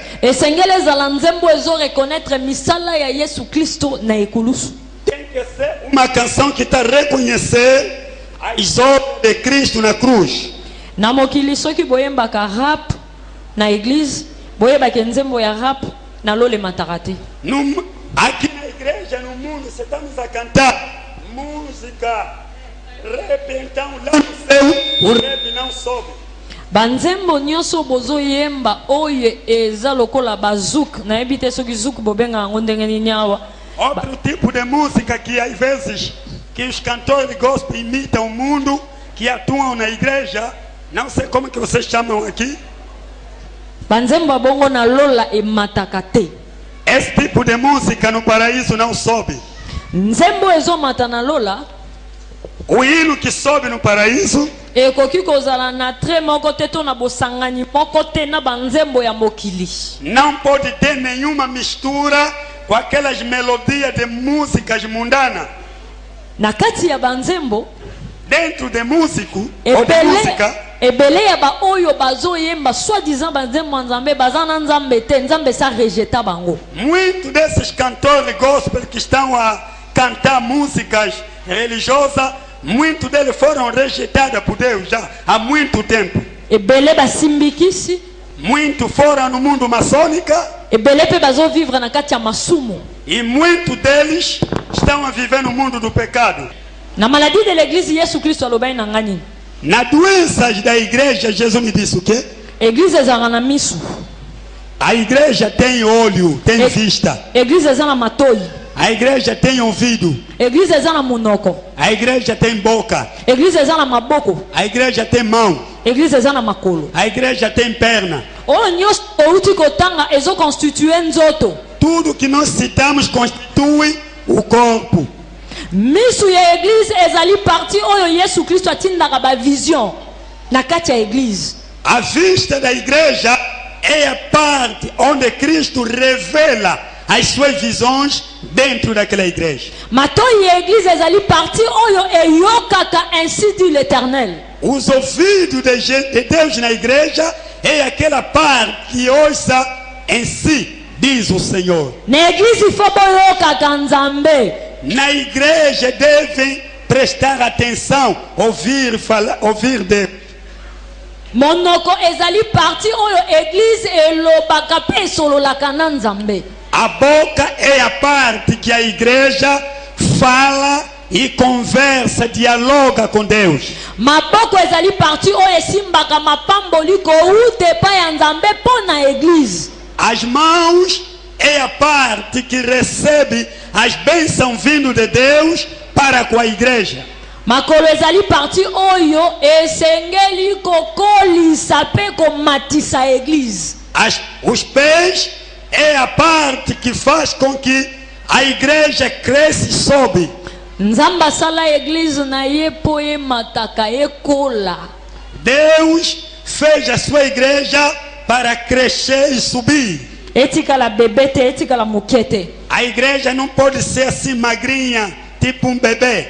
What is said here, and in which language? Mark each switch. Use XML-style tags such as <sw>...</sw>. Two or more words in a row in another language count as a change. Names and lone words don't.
<ln>esengeli ezala nzembo ezo reconnaître misala ya Yesu Kristo na ekulusu.</ln> <pt>tem que ser uma canção que está reconhecer as obras de Cristo na cruz.</pt> <ln>Na mokili soki boyembaka rap na église boyebaka nzembo ya rap na lola emataka te.</ln> <pt>Aqui na igreja, no mundo, estamos a cantar música, rap, então lá no céu o rap não sobe.</pt> <ln>Banzembo nyonso bozoyemba oyo eza lokola bazuk nayebi te soki zuk bobenga yango ndenge nini awa.</ln> <pt>Outro tipo de música que às vezes que os cantores gospel imitam o mundo, que atuam na igreja, não sei como que vocês chamam aqui.</pt> <ln>Banzembo bongo na lola emataka te.</ln> <pt>Esse tipo de música no paraíso não sobe.</pt> <ln>Nzembo ezomata na lola</ln> <pt>O hino que sobe no paraíso</pt> <ln>ekoki kozala na tre moko te to na bosangani moko te na banzembo ya mokili.</ln> <pt>não pode ter nenhuma mistura com aquelas melodias de músicas mundanas.</pt> <ln>Na kati ya banzembo</ln> <pt>Dentro de músico ou de música,</pt> <ln>ebele ya ba oyo bazoyemba soi-disant banzembo nzambe baza na nzambe te nzambe sa rejeta bango.</ln> <pt>muitos desses cantores gospel que estão a cantar músicas religiosas, muitos deles foram rejeitados por Deus já há muito tempo.</pt> <ln>Ebele basimbikisi</ln> <pt>Muitos foram no mundo maçônico</pt> <ln>ebele pe bazovivre na kati ya masumu.</ln> <pt>e muitos deles estão a viver no mundo do pecado.</pt> <ln>Na</ln> <fr>maladie de l'église</fr> <ln>Yesu Kristo alobai na ngani.</ln> <pt>Na doenças da igreja, Jesus me disse o quê?</pt> <ln>Église ezala na misu.</ln> <pt>A igreja tem olho, tem vista.</pt> <ln>Église eza na matoi.</ln> <pt>A igreja tem ouvido.</pt> <ln>Église eza na munoko.</ln> <pt>A igreja tem boca.</pt> <ln>Église eza na maboko.</ln> <pt>A igreja tem mão.</pt> <ln>Église eza na makolo.</ln> <pt>A igreja tem perna.</pt> <ln>Oyo nyonso outi kotanga ezoconstitue nzoto.</ln> <pt>Tudo que nós citamos constitui o corpo.</pt> <ln>Misu ya église ezali parti oyo Yesu Kristo atindaka ba vision na kati ya église.</ln> <pt>A vista da igreja é a parte onde Cristo revela as suas visões dentro daquela igreja.</pt> <ln>Matoi ya église ezali parti oyo eyokaka</ln> <fr>ainsi dit l'Éternel.</fr> <pt>Os ouvidos de Deus na igreja é aquela parte que ouça em si, diz o Senhor.</pt> <ln>Na église ifo boyokaka nzambe.</ln> <pt>Na igreja devem prestar atenção, ouvir, falar, ouvir Deus.</pt> <ln>Monoko ezali parti oyo église elobaka pe esololaka na nzambe.</ln> <pt>A boca é a parte que a igreja fala e conversa, dialoga com Deus.</pt> <ln>Maboko ezali parti oyo esimbaka mapamboli kouta epai ya nzambe mpo na église.</ln> <pt>As mãos é a parte que recebe as bênçãos vindo de Deus para com a igreja.</pt> <ln>Makolo ezali parti oyo esengeli kokolisa pe komatisa a église.</ln> <pt>Os pés é a parte que faz com que a igreja cresça e sobe.</pt> <ln>Nzambe asala église na ye po emataka ekola.</ln> <pt>Deus fez a sua igreja para crescer e subir.</pt> <ln>Etikala bebê te, etikala moquete.</ln> <pt>A igreja não pode ser assim magrinha, tipo bebê.</pt>